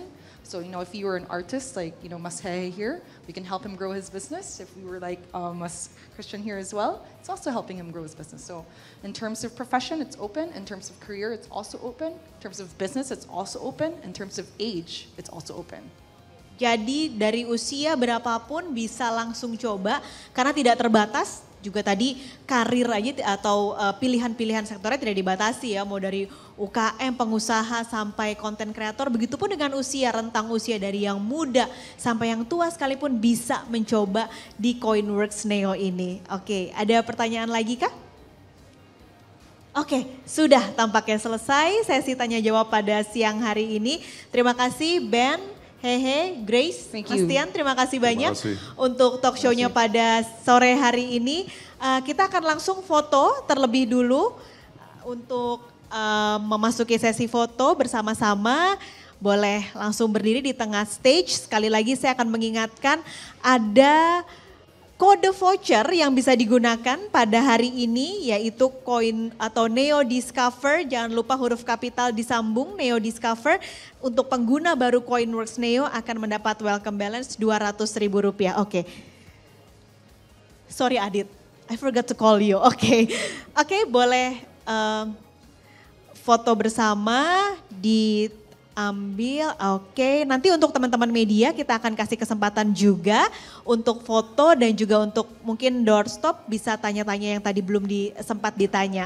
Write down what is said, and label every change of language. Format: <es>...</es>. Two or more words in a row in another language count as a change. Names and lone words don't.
<en>So, if you were an artist like, Mashe here, we can help him grow his business. If we were like Christian here as well, it's also helping him grow his business. So, in terms of profession, it's open. In terms of career, it's also open. In terms of business, it's also open. In terms of age, it's also open.</en> <id>Jadi dari usia berapapun bisa langsung coba karena tidak terbatas. Juga tadi karir aja atau pilihan-pilihan sektornya tidak dibatasi ya, mau dari UKM, pengusaha sampai konten kreator, begitupun dengan usia, rentang usia dari yang muda sampai yang tua sekalipun bisa mencoba di Coinworks Neo ini. Oke, ada pertanyaan lagi kah? Oke, sudah tampaknya selesai sesi tanya jawab pada siang hari ini. Terima kasih Ben, Hehe, Grace, Mas Tian, terima kasih banyak untuk</id> <en>talk show-</en> <id>nya pada sore hari ini. Kita akan langsung foto terlebih dulu untuk memasuki sesi foto bersama-sama. Boleh langsung berdiri di tengah stage. Sekali lagi saya akan mengingatkan ada kode voucher yang bisa digunakan pada hari ini yaitu Coin atau Neo Discover. Jangan lupa huruf kapital disambung Neo Discover. Untuk pengguna baru Coinworks Neo akan mendapat</id> <en>welcome balance</en> <id>Rp200.000. Oke. Sorry Adit,</id> <en>I forgot to call you.</en> <id>Oke, boleh foto bersama diambil. Oke, nanti untuk teman-teman media kita akan kasih kesempatan juga untuk foto dan juga untuk mungkin doorstop bisa tanya-tanya yang tadi belum sempat ditanya.</id>